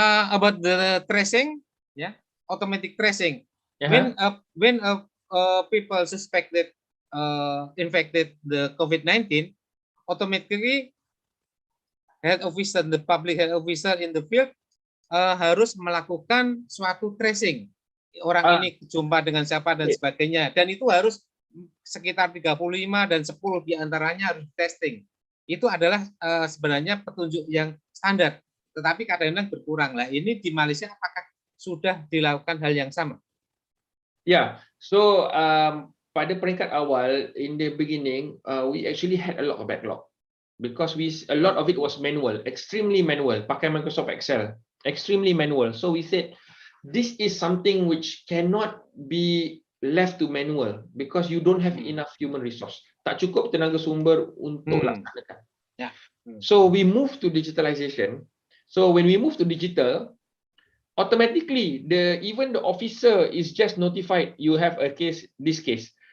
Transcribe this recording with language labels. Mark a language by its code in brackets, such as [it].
[en] About the tracing, yeah, automatic tracing. When people suspected infected the COVID-19, automatically health officer, the public health officer in the field [id] harus melakukan suatu tracing. Orang ini jumpa dengan siapa dan sebagainya, dan itu harus sekitar 35 dan 10 diantaranya harus testing. Itu adalah sebenarnya petunjuk yang standar, tetapi kadang-kadang berkurang. Lah ini di Malaysia apakah sudah dilakukan hal yang sama? [en] Yeah, so [ms] pada peringkat awal, [en] in the beginning, we actually had a lot of backlog because a lot of it was manual, extremely manual. [ms] Pakai [en] Microsoft Excel, extremely manual. So we said this is something which cannot be left to manual because you don't have enough human resource. [ms] Tak cukup tenaga sumber untuk laksanakan. [en] Yeah. So we move to digitalization. So when we move to digital, automatically even the officer is just notified you have a case, this case.